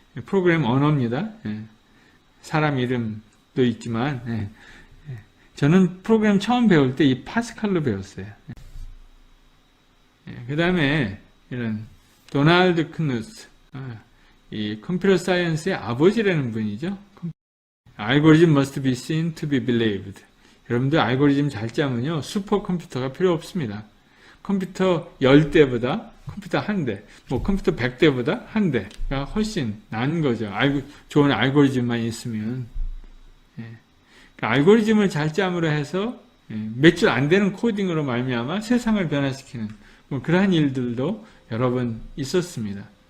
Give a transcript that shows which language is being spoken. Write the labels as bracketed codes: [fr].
[ko] 프로그램 언어입니다. 사람 이름도 있지만, 저는 프로그램 처음 배울 때 이 파스칼로 배웠어요. 그 다음에 이런 도널드 크누스, 이 컴퓨터 사이언스의 아버지라는 분이죠. [en] 알고리즘 must be seen to be believed. [ko] 여러분들 알고리즘 잘 짜면요, 슈퍼컴퓨터가 필요 없습니다. 컴퓨터 10대보다 컴퓨터 1대, 컴퓨터 100대보다 1대가 훨씬 나은 거죠. 좋은 알고리즘만 있으면. 알고리즘을 잘 짬으로 해서 몇 줄 안 되는 코딩으로 말미암아 세상을 변화시키는 그러한 일들도 여러 번 있었습니다.